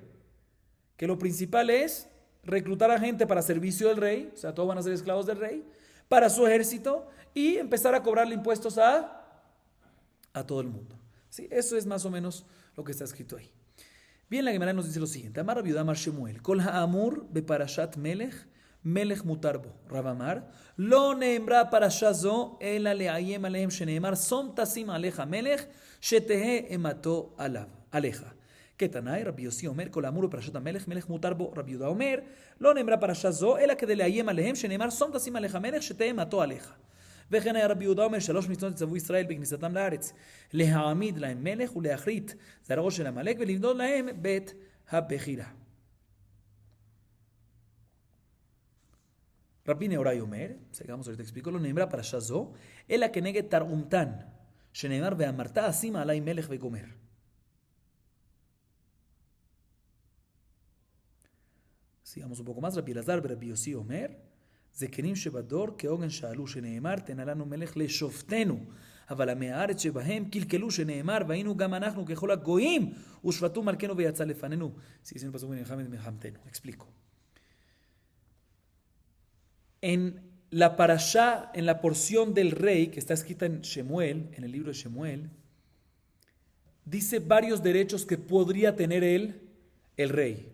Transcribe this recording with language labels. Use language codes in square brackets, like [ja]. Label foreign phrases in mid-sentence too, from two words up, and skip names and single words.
[es] Que lo principal es reclutar a gente para servicio del rey, o sea, todos van a ser esclavos del rey, para su ejército y empezar a cobrarle impuestos a todo el mundo. ¿Sí? Eso es más o menos lo que está escrito ahí. Bien, la Gemara nos dice lo siguiente: [he] Amar Rabbi Yehuda Amar Shemuel, Kol ha'amur beparashat Melech, Melech mutarbo. Rav Amar, Lo neemra parasha zo, ela le'ayem alehem sheneemar, Som tasim aleja Melech, shetehe emato aleja. Ketanai, Rabbi Yossi Omer, Kol ha'amur beparashat Melech, Melech mutarbo. Rabbi Yehuda Omer, Lo neemra parasha zo, ela que le'ayem alehem sheneemar, Som tasim aleja Melech, shetehe emato aleja. וכן היה רבי יהודה אומר 3 מצוות יצוו ישראל בכניסתם לארץ להעמיד להם מלך ולהכרית זרעו של עמלק ולבנות להם בית הבחירה. רבי נהוראי אומר, [es] sigamos ahorita explico, [he] לא נאמרה פרשה זו אלא כנגד תרעומתן שנאמר ואמרת אשימה עלי מלך וגומר. [es] sigamos un poco más. [he] רבי אלעזר ורבי יוסי אומר זקנים שבדור כעוגן שאלו שנאמר תנה לנו מלך לשופטנו אבל עמי הארץ שבהם קלקלו שנאמר והיינו גם אנחנו ככל הגויים ושפטו מלכנו ויצא לפנינו. [es] Sigue siendo pasuk en Mejamtenu. Explico. En la parashá, en la porción del rey que está escrita en Shemuel, en el libro de Shemuel, dice varios derechos que podría tener el rey.